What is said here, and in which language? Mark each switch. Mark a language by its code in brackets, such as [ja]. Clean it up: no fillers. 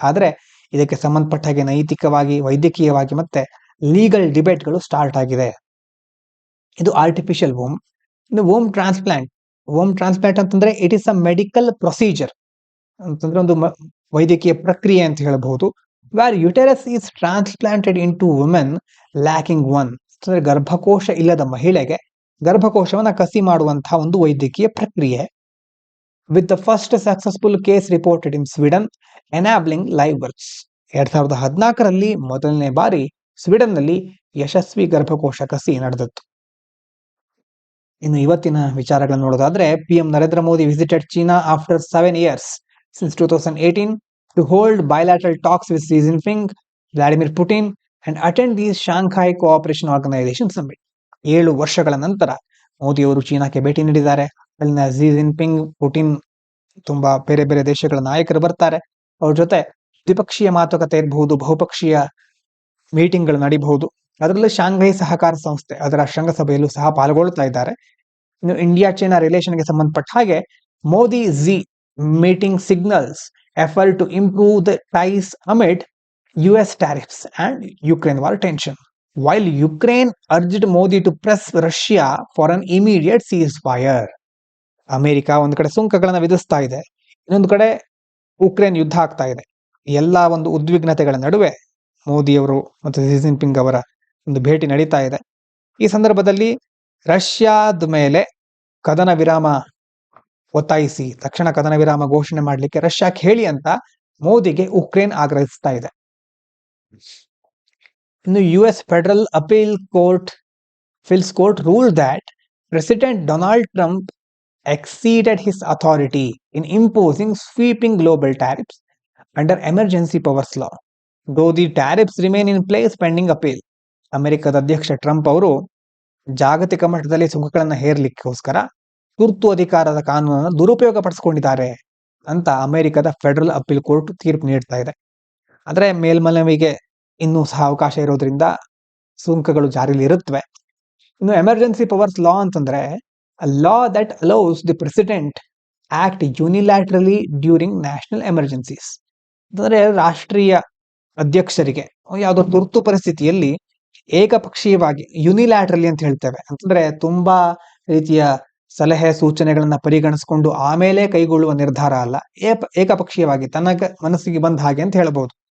[kn] ಆದ್ರೆ ಇದಕ್ಕೆ ಸಂಬಂಧಪಟ್ಟ ಹಾಗೆ ನೈತಿಕವಾಗಿ, ವೈದ್ಯಕೀಯವಾಗಿ ಮತ್ತೆ ಲೀಗಲ್ ಡಿಬೇಟ್ಗಳು ಸ್ಟಾರ್ಟ್ ಆಗಿದೆ. ಇದು ಆರ್ಟಿಫಿಷಿಯಲ್ ವೂಮ್. ಇನ್ನು ವೂಮ್ ಟ್ರಾನ್ಸ್ಪ್ಲಾಂಟ್ ಅಂತಂದ್ರೆ [en] it is a medical procedure, [kn] ಅಂತಂದ್ರೆ ಒಂದು ವೈದ್ಯಕೀಯ ಪ್ರಕ್ರಿಯೆ ಅಂತ ಹೇಳಬಹುದು. [en] where uterus is transplanted into women lacking one. [kn] ಅಂದರೆ ಗರ್ಭಕೋಶ ಇಲ್ಲದ ಮಹಿಳೆಗೆ ಗರ್ಭಕೋಶವನ್ನು ಕಸಿ ಮಾಡುವಂತಹ ಒಂದು ವೈದ್ಯಕೀಯ ಪ್ರಕ್ರಿಯೆ. [en] With the first successful case reported in Sweden enabling live births. [kn] 2014ರಲ್ಲಿ ಮೊದಲನೇ ಬಾರಿ ಸ್ವೀಡನ್ನಲ್ಲಿ ಯಶಸ್ವಿ ಗರ್ಭಕೋಶ ಕಸಿ ನಡೆದಿತ್ತು. ಇನ್ನು ಇವತ್ತಿನ ವಿಚಾರಗಳನ್ನು ನೋಡೋದಾದ್ರೆ, [en] PM Narendra Modi visited China after 7 years since 2018 to hold bilateral talks with Xi Jinping, Vladimir Putin and attend the Shanghai Cooperation Organization Summit. [kn] 7 ವರ್ಷಗಳ ನಂತರ ಮೋದಿಯವರು ಚೀನಾಕ್ಕೆ ಭೇಟಿ ನೀಡಿದ್ದಾರೆ. ಅಲ್ಲಿನ ಝಿ ಜಿನ್ಪಿಂಗ್, ಪುಟಿನ್, ತುಂಬಾ ಬೇರೆ ಬೇರೆ ದೇಶಗಳ ನಾಯಕರು ಬರ್ತಾರೆ. ಅವ್ರ ಜೊತೆ ದ್ವಿಪಕ್ಷೀಯ ಮಾತುಕತೆ ಇರಬಹುದು, ಬಹುಪಕ್ಷೀಯ ಮೀಟಿಂಗ್ಗಳು ನಡೀಬಹುದು. ಅದರಲ್ಲೂ ಶಾಂಘೈ ಸಹಕಾರ ಸಂಸ್ಥೆ ಅದರ ಶೃಂಗಸಭೆಯಲ್ಲೂ ಸಹ ಪಾಲ್ಗೊಳ್ತಾ ಇದ್ದಾರೆ. ಇನ್ನು ಇಂಡಿಯಾ ಚೈನಾ ರಿಲೇಷನ್ಗೆ ಸಂಬಂಧಪಟ್ಟ ಹಾಗೆ [en] Modi Xi meeting signals effort to improve the ties amid US tariffs and Ukraine war tension. While Ukraine urged Modi to press Russia for an immediate ceasefire. [kn] America ಒಂದು ಕಡೆ ಸುಂಕಗಳನ್ನು ವಿಧಿಸ್ತಾ ಇದೆ, ಇನ್ನೊಂದು ಕಡೆ ಉಕ್ರೇನ್ ಯುದ್ಧ ಆಗ್ತಾ ಇದೆ. ಎಲ್ಲ ಒಂದು ಉದ್ವಿಗ್ನತೆಗಳ ನಡುವೆ ಮೋದಿಯವರು ಮತ್ತು ಸಿ ಜಿನ್ಪಿಂಗ್ ಅವರ ಒಂದು ಭೇಟಿ ನಡೀತಾ ಇದೆ. ಈ ಸಂದರ್ಭದಲ್ಲಿ ರಷ್ಯಾದ ಮೇಲೆ ಕದನ ವಿರಾಮ ಒತ್ತಾಯಿಸಿ ತಕ್ಷಣ ಕದನ ವಿರಾಮ ಘೋಷಣೆ ಮಾಡಲಿಕ್ಕೆ ರಷ್ಯಾಕ್ಕೆ ಹೇಳಿ ಅಂತ ಮೋದಿಗೆ ಉಕ್ರೇನ್ ಆಗ್ರಹಿಸ್ತಾ ಇದೆ. [en] ಇನ್ನು US federal appeal court fills court rule that president Donald Trump exceeded his authority in imposing sweeping global tariffs under emergency powers law, though the tariffs remain in place pending appeal. [kn] ಅಮೆರಿಕದ ಅಧ್ಯಕ್ಷ Trump ಅವರು ಜಾಗತಿಕ ಮಟ್ಟದಲ್ಲಿ ಸುಂಕಗಳನ್ನು ಹೇರಲಿಕ್ಕೋಸ್ಕರ ತುರ್ತು ಅಧಿಕಾರದ ಕಾನೂನನ್ನು ದುರುಪಯೋಗ ಪಡಿಸಿಕೊಂಡಿದ್ದಾರೆ ಅಂತ ಅಮೆರಿಕದ ಫೆಡರಲ್ ಅಪೀಲ್ ಕೋರ್ಟ್ ತೀರ್ಪು ನೀಡ್ತಾ ಇದೆ. ಆದರೆ ಮೇಲ್ಮನವಿಗೆ ಇನ್ನೂ ಸಹ ಅವಕಾಶ ಇರೋದ್ರಿಂದ ಸುಂಕಗಳು ಜಾರಿಯಲ್ಲಿ ಇರುತ್ತವೆ. [en] ಇನ್ನು emergency powers law ಅಂತಂದ್ರೆ a law that allows the president act unilaterally during national emergencies. [kn] ಅಂದರೆ ರಾಷ್ಟ್ರೀಯ ಅಧ್ಯಕ್ಷರಿಗೆ ಯಾವುದೋ ತುರ್ತು ಪರಿಸ್ಥಿತಿಯಲ್ಲಿ ಏಕಪಕ್ಷೀಯವಾಗಿ ಯುನಿಲ್ಯಾಟ್ರಲಿ ಅಂತ ಹೇಳ್ತೇವೆ, ಅಂತಂದ್ರೆ ತುಂಬಾ ರೀತಿಯ ಸಲಹೆ ಸೂಚನೆಗಳನ್ನ ಪರಿಗಣಿಸಿಕೊಂಡು ಆಮೇಲೆ ಕೈಗೊಳ್ಳುವ ನಿರ್ಧಾರ ಅಲ್ಲ, ಏಕಪಕ್ಷೀಯವಾಗಿ ತನ್ನ ಮನಸ್ಸಿಗೆ ಬಂದ ಹಾಗೆ ಅಂತ ಹೇಳ್ಬಹುದು.